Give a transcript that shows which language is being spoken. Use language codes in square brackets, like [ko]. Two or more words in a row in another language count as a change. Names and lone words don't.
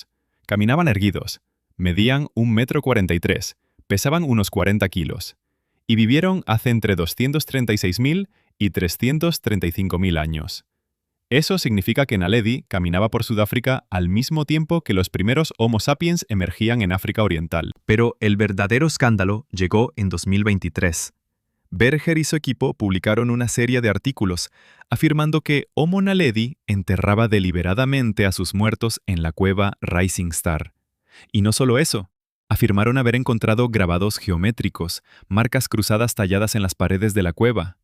[es] Caminaban erguidos. Medían 1,43 m, pesaban unos 40 kilos, y vivieron hace entre 236.000 y 335.000 años. Eso significa que Naledi caminaba por Sudáfrica al mismo tiempo que los primeros Homo sapiens emergían en África Oriental. Pero el verdadero escándalo llegó en 2023. Berger y su equipo publicaron una serie de artículos afirmando que Homo naledi enterraba deliberadamente a sus muertos en la cueva Rising Star. Y no solo eso, afirmaron haber encontrado grabados geométricos, marcas cruzadas talladas en las paredes de la cueva.